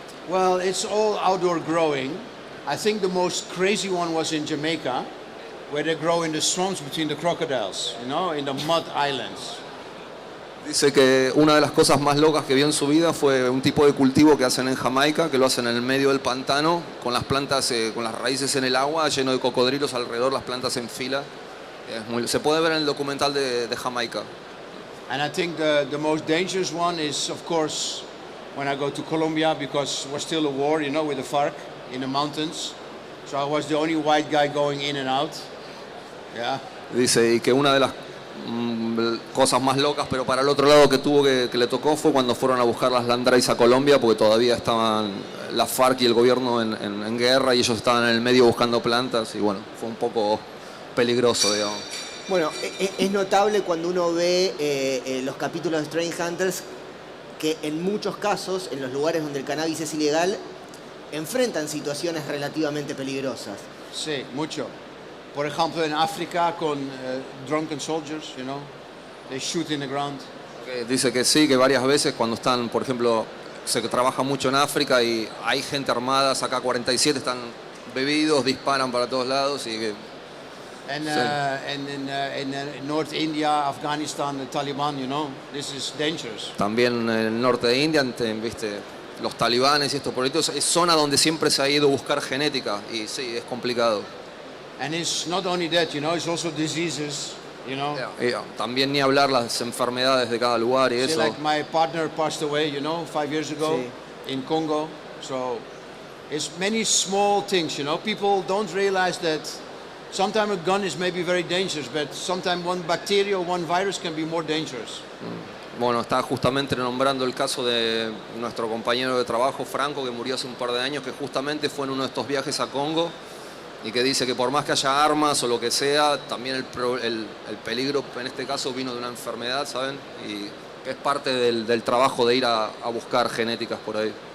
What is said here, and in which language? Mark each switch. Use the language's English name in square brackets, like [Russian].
[English] Well, it's all outdoor growing. I think the most crazy one was in Jamaica, where they grow in the swamps between the crocodiles, you know, in the mud islands. [Spanish] Dice que una de las cosas más locas que vio en su vida fue un tipo de cultivo que hacen en Jamaica, que lo hacen en el medio del pantano, con las plantas, con las raíces en el agua, lleno de cocodrilos alrededor, las plantas en fila. Se puede ver en el documental de Jamaica. [English] And I think the most dangerous one is, of course, when I go to Colombia, because it was still a war, you know, with the FARC in the mountains. So I was the only white guy going in and out. Yeah. [Spanish] Dice, y que una de las cosas más locas, pero para el otro lado que le tocó fue cuando fueron a buscar las Land Race a Colombia, porque todavía estaban la FARC y el gobierno en guerra y ellos estaban en el medio buscando plantas y bueno, fue un poco peligroso, digamos. Bueno, es notable cuando uno ve los capítulos de Strange Hunters que en muchos casos, en los lugares donde el cannabis es ilegal, enfrentan situaciones relativamente peligrosas. Sí, mucho. Por ejemplo, en África con [English] drunken soldiers, you know, they shoot in the ground. [Spanish] Dice que sí, que varias veces cuando están, por ejemplo, se trabaja mucho en África y hay gente armada, acá 47 están bebidos, disparan para todos lados y que... [English] And in North India, Afghanistan, the Taliban, you know, this is dangerous. [Spanish] También en el norte de India, viste, los talibanes y estos políticos, es zona donde siempre se ha ido a buscar genética y sí, es complicado. [English] And it's not only that, you know, it's also diseases, you know. [Spanish] También ni hablar las enfermedades de cada lugar y eso. [English] Like my partner passed away, you know, 5 years ago in Congo. So it's many small things, you know. People don't realize that sometimes a gun is maybe very dangerous, but sometimes one bacteria or one virus can be more dangerous. [Spanish] Bueno, está justamente nombrando el caso de nuestro compañero de trabajo, Franco, que murió hace un par de años, que justamente fue en uno de estos viajes a Congo y que dice que por más que haya armas o lo que sea, también el peligro en este caso vino de una enfermedad, ¿saben? Y es parte del trabajo de ir a buscar genéticas por ahí.